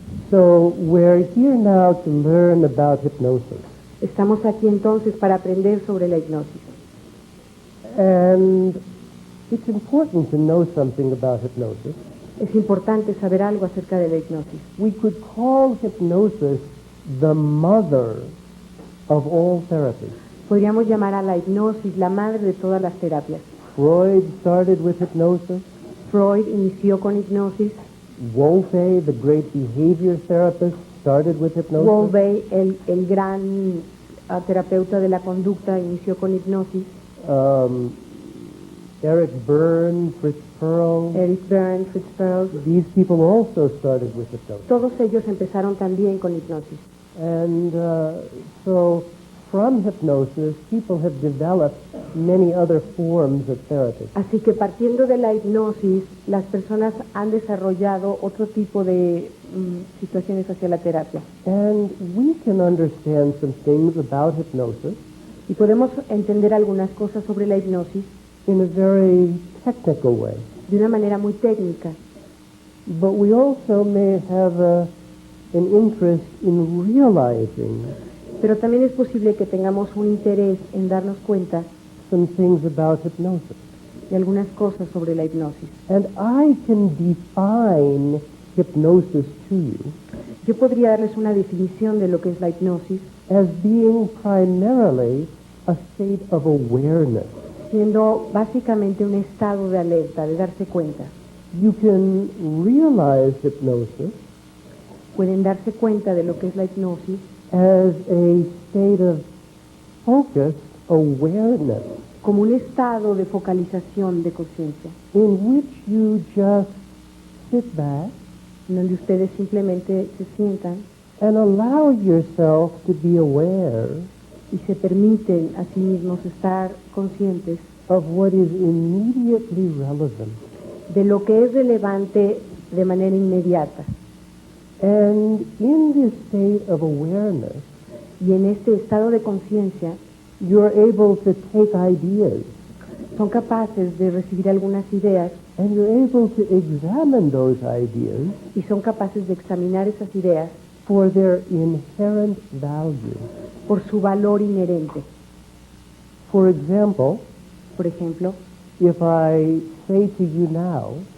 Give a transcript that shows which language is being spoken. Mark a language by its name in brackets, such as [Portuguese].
[English] So we're here now to learn about hypnosis. [Spanish] Estamos aquí entonces para aprender sobre la hipnosis. [English] And it's important to know something about hypnosis. [Spanish] Es importante saber algo acerca de la hipnosis. [English] We could call hypnosis the mother of all therapies. [Spanish] Podríamos llamar a la hipnosis la madre de todas las terapias. [English] Freud started with hypnosis. [Spanish] Freud inició con hipnosis. [English] Wolfe, the great behavior therapist, started with hypnosis. [Spanish] Wolfe, el gran terapeuta de la conducta, inició con hipnosis. [English] Eric Berne, Fritz Perls. [Spanish] Eric Berne, Fritz Perls. [English] These people also started with hypnosis. [Spanish] Todos ellos empezaron también con hipnosis. [English] And so from hypnosis, people have developed many other forms of therapy. [Spanish] Así que partiendo de la hipnosis, las personas han desarrollado otro tipo de situaciones hacia la terapia. [English] And we can understand some things about hypnosis [Spanish] Y podemos entender algunas cosas sobre la hipnosis [English] in a very technical way. [Spanish] de una manera muy técnica. [English] But we also may have an interest in realizing [Spanish] Pero también es posible que tengamos un interés en darnos cuenta [English] some things about hypnosis. [Spanish] de algunas cosas sobre la hipnosis. [English] And I can define hypnosis to you [Spanish] Yo podría darles una definición de lo que es la hipnosis, [English] as being primarily a state of awareness. [Spanish] siendo básicamente un estado de alerta, de darse cuenta. [English] You can realize hypnosis [Spanish] Pueden darse cuenta de lo que es la hipnosis [English] as a state of focused awareness [Spanish] como un estado de focalización de conciencia, [English] in which you just sit back [Spanish] en donde ustedes simplemente se sientan [English] and allow yourself to be aware [Spanish] y se permiten a sí mismos estar conscientes [English] of what is immediately relevant. [Spanish] de lo que es relevante de manera inmediata. [English] And in this state of awareness, [Spanish] Y en este estado de conciencia [English] you're able to take ideas [Spanish] son capaces de recibir algunas ideas [English] and you're able to examine those ideas [Spanish] y son capaces de examinar esas ideas [English] for their inherent value. [Spanish] por su valor inherente. [English] For example, [Spanish] Por ejemplo, [English] if I say to you now,